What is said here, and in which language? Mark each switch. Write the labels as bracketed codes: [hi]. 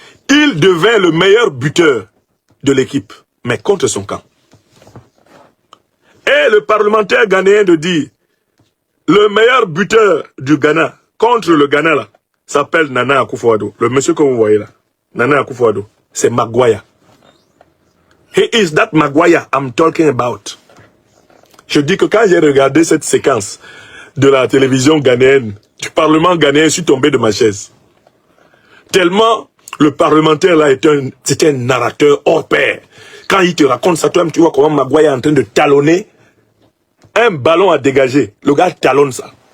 [fr] Il devint le meilleur buteur de l'équipe, mais contre son camp. Et le parlementaire ghanéen de dire, le meilleur buteur du Ghana, contre le Ghana là, s'appelle Nana Akufo-Addo. Le monsieur que vous voyez là, Nana Akufo-Addo, c'est Maguire. [en] He is that Maguire I'm talking about. [fr] Je dis que quand j'ai regardé cette séquence de la télévision ghanéenne, du parlement ghanéen, je suis tombé de ma chaise. Tellement le parlementaire là c'était un narrateur hors pair. Quand il te raconte ça, toi-même tu vois comment Maguire est en train de talonner un ballon à dégager. Le gars talonne ça.